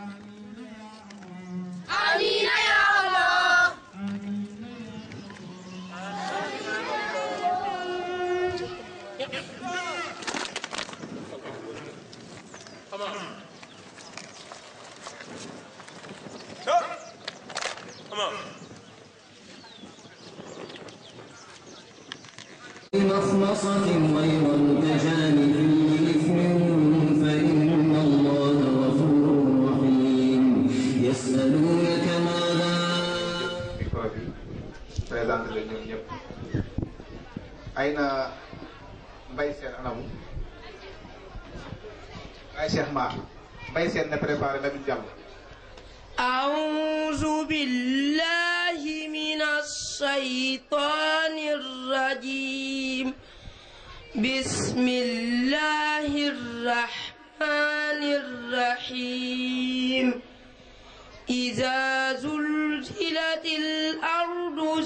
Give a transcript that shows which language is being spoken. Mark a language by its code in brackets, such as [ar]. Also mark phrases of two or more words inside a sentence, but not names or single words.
[ar] آمين يا الله [en] Come on. Come on. [ar] مخمصة غير متجانف لإثم فإن الله غفور رحيم يسألونك ماذا [wo] présenté la ñoom ñëpp ay na Mbaye Sène anamu ay Cheikh Ma Mbaye Sène na préparé la ñu jàll [ar] أعوذ بالله من الشيطان الرجيم بسم الله الرحمن الرحيم إذا زلزلت الأرض